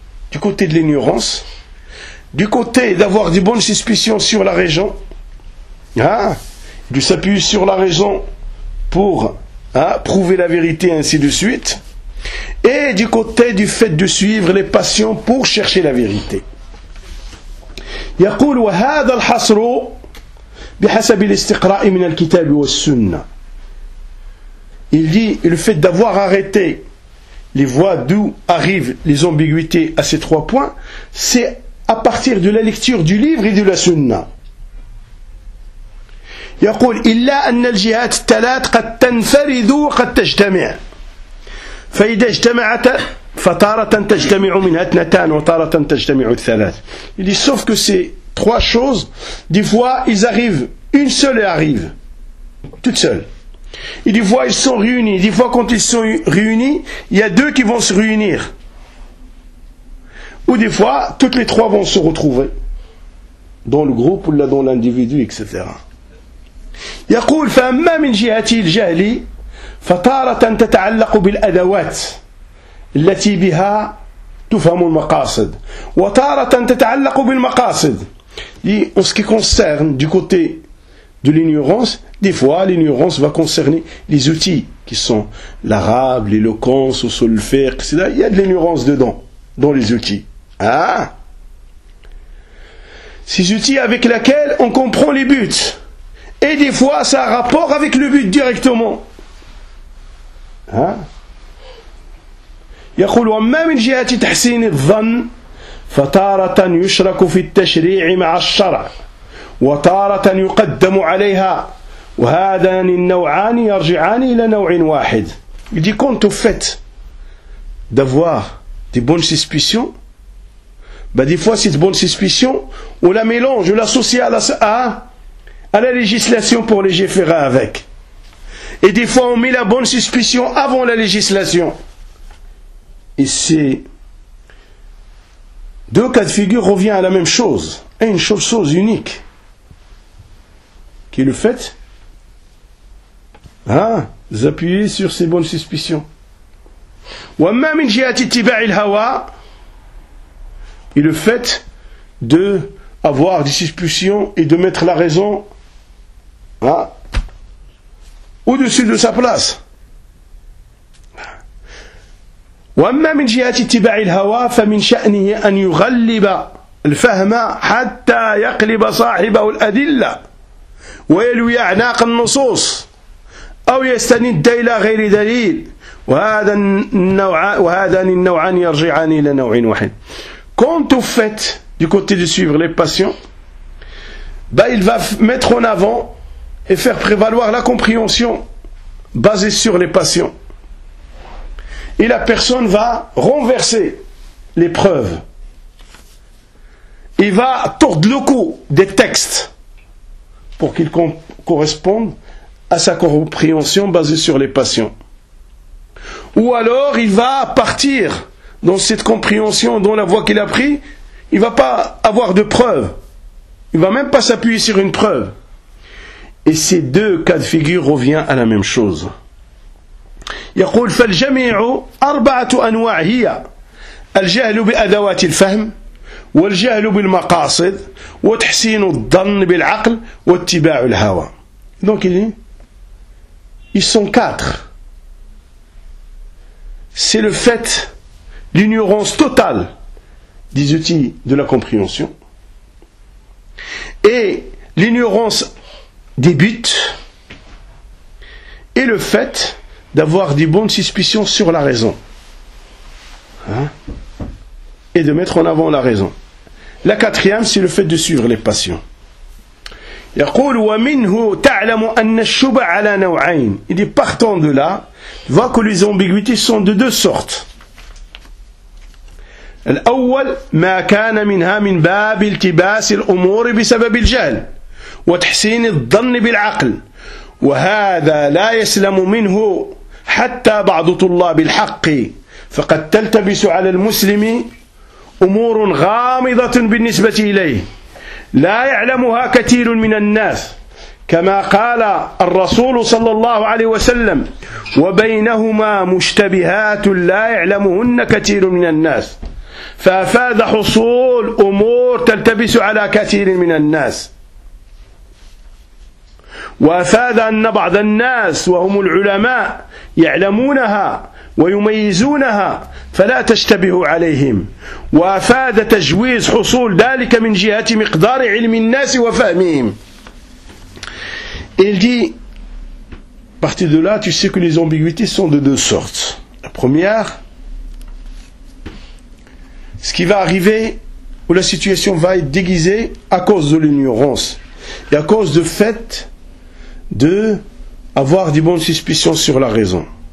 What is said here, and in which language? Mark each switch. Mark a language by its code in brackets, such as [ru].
[fr] Du côté de l'ignorance. Du côté d'avoir de bonnes suspicions sur la raison, hein, de s'appuyer sur la raison pour prouver la vérité ainsi de suite, et du côté du fait de suivre les passions pour chercher la vérité. [ar] يقول وهذا الحصر بحسب الاستقراء من الكتاب والسنة. [fr] Il dit le fait d'avoir arrêté les voies d'où arrivent les ambiguïtés à ces trois points, c'est à partir de la lecture du livre et de la sunna. [ar] يقول إلا أن الجهات الثلاث قد تنفرد وقد تجتمع فإذا اجتمعت فطارة تجتمع منها اثنتان وطارة تجتمع الثلاث. [fr] Il dit sauf que ces trois choses, des fois ils arrivent, une seule arrive, toute seule. Et des fois ils sont réunis, des fois quand ils sont réunis, il y a deux qui vont se réunir. Ou des fois, toutes les trois vont se retrouver dans le groupe ou là dans l'individu, etc. [ar] يقول فأما من جهتي الجهلي فطارة تتعلق بالأدوات التي بها تفهم المقاصد وطارة تتعلق بالمقاصد. [fr] En ce qui concerne du côté de l'ignorance, des fois l'ignorance va concerner les outils qui sont l'arabe, l'éloquence, le solfège, etc. Il y a de l'ignorance dedans, dans les outils. Ah, ces outils avec lesquels on comprend les buts. Et des fois, ça a rapport avec le but directement. [ar] يقول وما من جهة تحسين الظن فطارة يشرك في التشريع مع الشرع وطارة يقدم عليها وهذان النوعان يرجعان إلى نوع واحد. [fr] Il dit quant au fait d'avoir des bonnes suspicions, ben des fois cette bonne suspicion on la mélange, on l'associe à la législation pour légiférer avec, et des fois on met la bonne suspicion avant la législation, et c'est deux cas de figure revient à la même chose, à une chose unique qui est le fait d'appuyer sur ces bonnes suspicions. [ar] وَمَا مِنْ جِيَاتِ اتِّبَعِ الْهَوَى. [fr] Et le fait d'avoir des suspicions et de mettre la raison au-dessus de sa place. [ar] وأما من جهة اتباع الهوى فمن شأنه أن يغلب الفهم حتى يقلب صاحبه الأدلة ويلوي أعناق النصوص أو يستند إلى غير دليل وهذان النوعان يرجعان إلى نوع واحد. [fr] Quand vous faites du côté de suivre les passions, bah il va mettre en avant et faire prévaloir la compréhension basée sur les passions. Et la personne va renverser les preuves. Il va tordre le cou des textes pour qu'ils correspondent à sa compréhension basée sur les passions. Ou alors il va partir dans cette compréhension, dans la voie qu'il a prise, il ne va pas avoir de preuve. Il ne va même pas s'appuyer sur une preuve. Et ces deux cas de figure reviennent à la même chose. [ar] يقول فالجميع أربعة أنواع هي الجهل بأدوات الفهم والجهل بالمقاصد وتحسين الظن بالعقل واتباع الهوى. [fr] Donc il dit, ils sont quatre. C'est le fait, l'ignorance totale des outils de la compréhension et l'ignorance des buts et le fait d'avoir des bonnes suspicions sur la raison. Hein? Et de mettre en avant la raison. La quatrième, c'est le fait de suivre les passions. [ar] يقول ومنه تعلم أن الشبع على نوعين. [fr] Il dit, partant de là, tu vois que les ambiguïtés sont de deux sortes. [ar] الأول ما كان منها من باب التباس الأمور بسبب الجهل وتحسين الظن بالعقل وهذا لا يسلم منه حتى بعض طلاب الحق فقد تلتبس على المسلم أمور غامضة بالنسبة إليه لا يعلمها كثير من الناس كما قال الرسول صلى الله عليه وسلم وبينهما مشتبهات لا يعلمهن كثير من الناس فأفاد حصول أمور تلتبس على كثير من الناس وأفاد أن بعض الناس وهم العلماء يعلمونها ويميزونها فلا تشتبه عليهم وأفاد تجويز حصول ذلك من جهة مقدار علم الناس وفهمهم. [fr] Il dit, à partir de là, tu sais que les ambiguïtés sont de deux sortes. La première, ce qui va arriver, où la situation va être déguisée à cause de l'ignorance et à cause du fait de avoir des bonnes suspicions sur la raison.